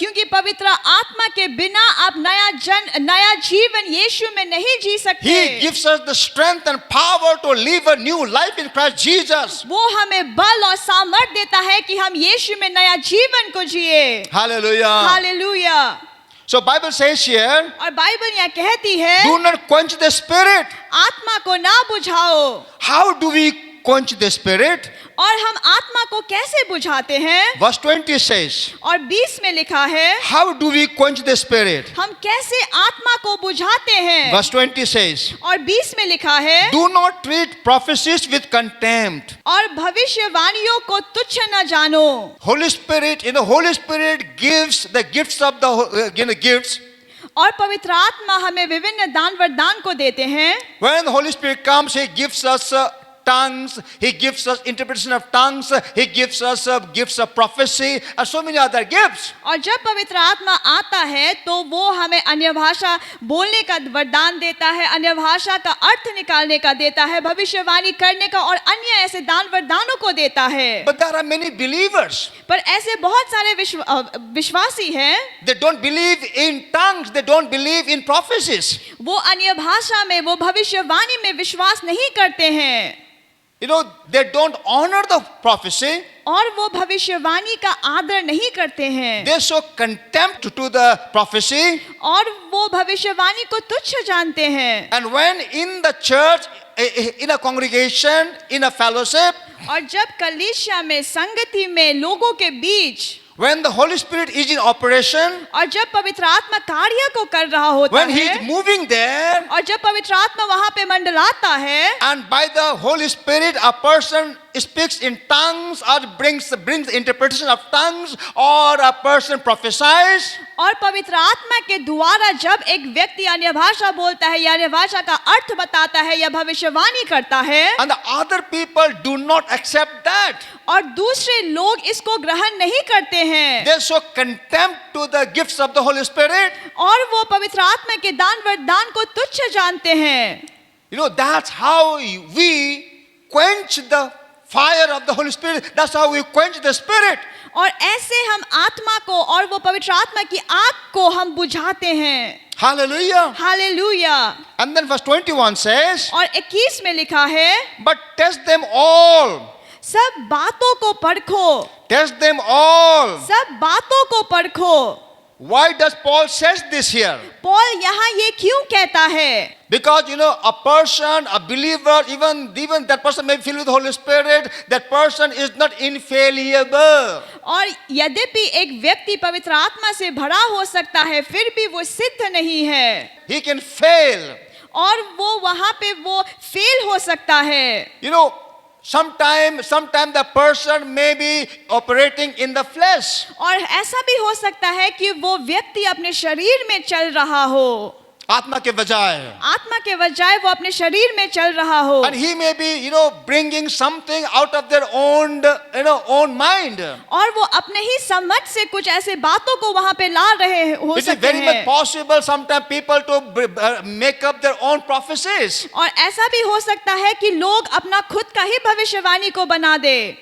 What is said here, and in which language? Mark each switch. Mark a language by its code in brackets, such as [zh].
[hi] क्योंकि पवित्र आत्मा के बिना आप नया जीवन यीशु में नहीं जी सकते। [en] He gives us the strength and power to live a new life in Christ Jesus. [hi] वो हमें बल और सामर्थ देता है कि हम यीशु में नया जीवन को जिए। [en] Hallelujah. [hi] Hallelujah. [en] So Bible says here, [hi] और बाइबल यहाँ कहती है, [en] do not quench the Spirit. [hi] आत्मा को ना बुझाओ। [en] How do we quench the Spirit? [hi] और हम आत्मा को कैसे बुझाते हैं? [en] Verse 20 says, [hi] और 20 में लिखा है, [en] how do we quench the Spirit? [hi] हम कैसे आत्मा को बुझाते हैं? [en] Verse 20 says, [hi] और 20 में लिखा है, [en] do not treat prophecies with contempt. [hi] और भविष्यवाणियों को तुच्छ न जानो। [en] Holy Spirit, Holy Spirit gives the gifts of the gifts. [hi] और पवित्र आत्मा हमें विभिन्न दान वरदान को देते हैं। [en] When the Holy Spirit comes, He gives us tongues. He gives us interpretation of tongues. He gives us gifts of prophecy and so many other gifts. [hi] और जब पवित्र आत्मा आता है तो वो हमें अन्य भाषा बोलने का वरदान देता है, अन्य भाषा का अर्थ निकालने का देता है, भविष्यवाणी करने का और अन्य ऐसे दान वरदानों को देता है। [en] But there are many believers. [hi] पर ऐसे बहुत सारे विश्वासी हैं, [en] They don't believe in tongues. They don't believe in prophecies. [hi] वो अन्य भाषा में, वो भविष्यवाणी में विश्वास नहीं करते हैं [en] You know, they don't honor the prophecy. [hi] और वो भविष्यवाणी का आदर नहीं करते हैं [en] They show contempt to the prophecy. [hi] और वो भविष्यवाणी को तुच्छ जानते हैं। [en] And when in the church, in a congregation, in a fellowship, [hi] और जब कलीसिया में, संगति में, लोगों के बीच, [en] when the Holy Spirit is in operation, [hi] और जब पवित्र आत्मा कार्य को कर रहा होता [en] when He is [hi] है, [en] moving there, [hi] और जब पवित्र आत्मा वहां पे मंडलाता है, [en] and by the Holy Spirit a person speaks in tongues or brings interpretation of tongues, or a person prophesies, [hi] और पवित्र आत्मा के द्वारा जब एक व्यक्ति अन्य भाषा बोलता है या अन्य भाषा का अर्थ बताता है या भविष्यवाणी करता है, [en] and the other people do not accept that. [hi] और दूसरे लोग इसको ग्रहण नहीं करते हैं, [en] They show contempt to the gifts of the Holy Spirit. [hi] और वो पवित्र आत्मा के दान वरदान को तुच्छ जानते हैं। [en] You know, that's how we quench the fire of the Holy Spirit. That's how we quench the Spirit. [hi] और ऐसे हम आत्मा को और वो पवित्र आत्मा की आग को हम बुझाते हैं। [en] Hallelujah. [hi] Hallelujah. [en] And then verse 21 says, [hi] और 21 में लिखा है, [en] but test them all. [hi] सब बातों को परखो, [en] Test them all. [hi] सब बातों को परखो। [en] Why does Paul says this here? [hi] Paul यहाँ ये क्यों कहता है? [en] Because, you know, a person, a believer, even that person may be filled with the Holy Spirit, that person is not infallible. [hi] और यद्यपि एक व्यक्ति पवित्र आत्मा से भरा हो सकता है, फिर भी वो सिद्ध नहीं है, [en] He can fail. [hi] और वो वहां पे वो फेल हो सकता है। [en] You know, sometime the person may be operating in the flesh. [hi] और ऐसा भी हो सकता है कि वो व्यक्ति अपने शरीर में चल रहा हो, आत्मा के बजाय. आत्मा के बजाय वो अपने शरीर में चल रहा हो, [en] And he may be, you know, bringing something out of their own, own mind. [hi] और वो अपने ही समझ से कुछ ऐसे बातों को वहां पे ला रहे हो [en] It is [hi] सकते [en] very much [hi] हैं। [en] possible sometimes people to make up their own prophecies. [hi] और ऐसा भी हो सकता है कि लोग अपना खुद का ही भविष्यवाणी को बना दे,